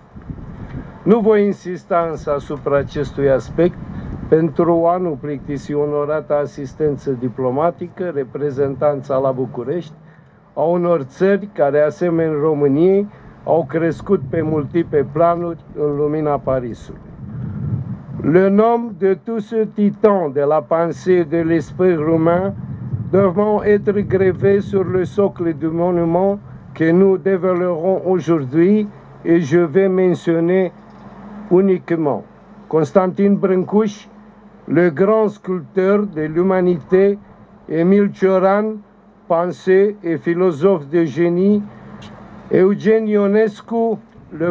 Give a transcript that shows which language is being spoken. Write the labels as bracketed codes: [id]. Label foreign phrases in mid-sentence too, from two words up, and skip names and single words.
[ro] Nu voi insista însă asupra acestui aspect pentru a nu plictisi onorata asistență diplomatică, reprezentanța la București, a unor țări care, asemeni României, au crescut pe multiple planuri în lumina Parisului. [fr] Le nom de tous ces titans de la pensée et de l'esprit roumain devront être gravés sur le socle du monument que nous dévoilerons aujourd'hui et je vais mentionner uniquement Constantin Brâncuș, le grand sculpteur de l'humanité, Émile Cioran, penseur et philosophe de génie, Eugen Ionescu, le